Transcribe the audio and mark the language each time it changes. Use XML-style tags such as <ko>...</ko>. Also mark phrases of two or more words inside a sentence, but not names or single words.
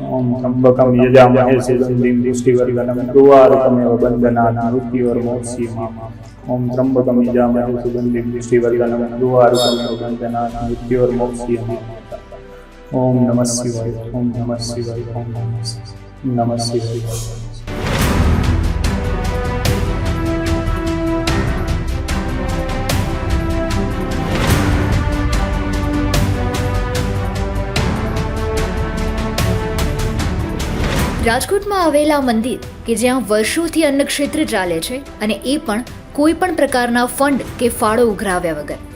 <sa>ओम त्र्यंबकं यजामहे सुगंधिं पुष्टिवर्धनम् उर्वारुकमिव बन्धनान् मृत्योर्मोक्षयेमाम्। ओम त्र्यंबकं यजामहे सुगंधिं पुष्टिवर्धनम् उर्वारुकमिव बन्धनान् मृत्योर्मोक्षयेमाम्। ओम नमः शिवाय, ओम नमः शिवाय, ओम नमः शिवाय।</sa> <gu>રાજકોટમાં આવેલા મંદિર કે જ્યાં વર્ષોથી અન્ન ક્ષેત્ર ચાલે છે અને એ પણ કોઈ પણ પ્રકારના ફંડ કે ફાળો ઉઘરાવ્યા વગર.</gu>